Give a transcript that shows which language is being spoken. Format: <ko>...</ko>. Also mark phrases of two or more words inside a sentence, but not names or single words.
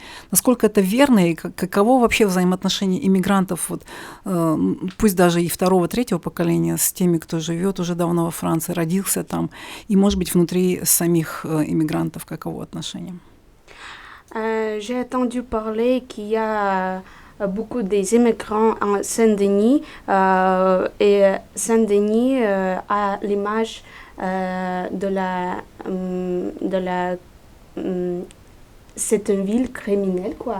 <ru>Насколько это верно и каково вообще взаимоотношение иммигрантов, вот, пусть даже и второго, третьего поколения, с теми, кто живет уже давно во Франции, родился там, и, может быть, внутри самих иммигрантов каково отношение?</ru> <fr>J'ai entendu parler qu'il y a beaucoup des immigrants en Saint-Denis et Saint-Denis a l'image c'est une ville criminelle quoi.</fr>